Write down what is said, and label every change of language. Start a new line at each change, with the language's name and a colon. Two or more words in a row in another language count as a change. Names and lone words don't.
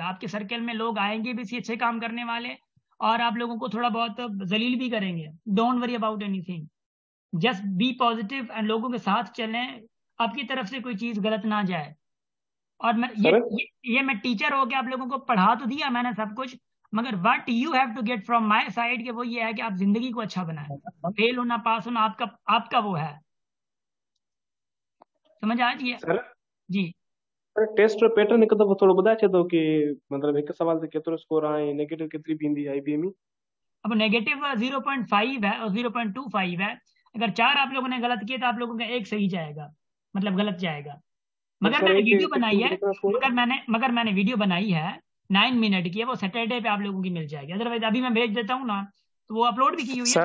Urdu: آپ کے سرکل میں لوگ آئیں گے بھی اچھے کام کرنے والے، اور آپ لوگوں کو تھوڑا بہت ذلیل بھی کریں گے.
English: don't worry about anything, just be positive and
Urdu: لوگوں کے ساتھ چلیں، آپ کی طرف سے کوئی چیز غلط نہ جائے. اور میں सर یہ میں ٹیچر ہو کے آپ لوگوں کو پڑھا تو دیا میں نے سب کچھ، مگر
English: what you have to get from my side
Urdu: کہ وہ یہ ہے کہ آپ زندگی کو اچھا بنائیں. فیل ہونا پاس ہونا آپ کا وہ ہے. سمجھ آ رہی ہے? सर जी।
Sindhi: सर टेस्ट जो पैटर्न हिकु दफ़ो थोरो ॿुधाए छॾो कि मतलब हिकु सवाल ते केतिरो स्कोर आहे, नेगेटिव केतिरी बि ईंदी आहे IBM में?
Urdu: اب نیگیٹو 0.5 ہے اور 0.25 ہے. اگر 4 آپ لوگوں نے غلط کیے تو آپ لوگوں کا 1 صحیح جائے گا، مطلب غلط جائے گا. मगर सर मैंने एक ویڈیو بنائی ہے, کتنا اسکور ہے? مگر میں نے ویڈیو بنائی ہے 9 منٹ کی ہے، وہ سیٹرڈے پہ آپ لوگوں کی مل جائے گی. ادر وائز ابھی میں بھیج دیتا ہوں نا، تو وہ اپلوڈ بھی کی ہوئی ہے,